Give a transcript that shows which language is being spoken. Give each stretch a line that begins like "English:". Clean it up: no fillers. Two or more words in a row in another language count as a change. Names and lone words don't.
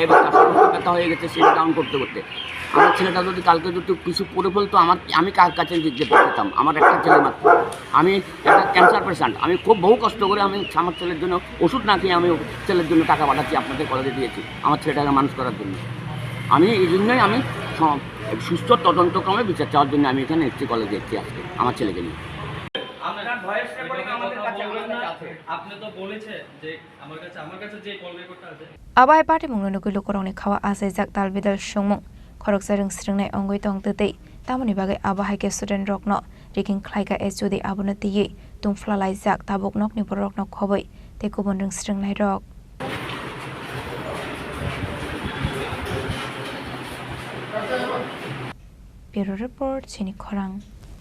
Bangla: ব্যথা সমস্ত ব্যথা হয়ে গেছে সিঁড়ি কাউন্ট করতে আমার ছেলেটা যদি কালকে যদি কিছু করে ফেলতো আমি কার কাছে যেতে পারতাম আমার একটা ছেলে মাত্র আমি একটা
English: cancer patient
Bangla: আমি খুব বহু কষ্ট করে আমি আমার ছেলের জন্য ওষুধ না খেয়ে আমি ছেলের জন্য টাকা পাঠাচ্ছি আপনাদের কলেজে দিয়েছি আমার ছেলেটাকে মানুষ করার জন্য আমি এই জন্যই আমি সুস্থ তদন্তক্রমে বিচার চাওয়ার জন্য আমি এখানে এসছি কলেজে এসছি আজকে আমার ছেলেকে নিয়ে
Kok Borok: Abai patimung nugulu korongni khawa asaijak dalbidal sungmung Khoroksa Rwng Swrwngnai ongwi tongtei tamoni bagai abahaike student rokno Rwng Khlaika SOD abono tiye tungflalaijak tabuk nokni borokno khoboi tei kubun Rwng Swrwngnai rok
English: Bureau Report
Kok Borok: Chini Khorang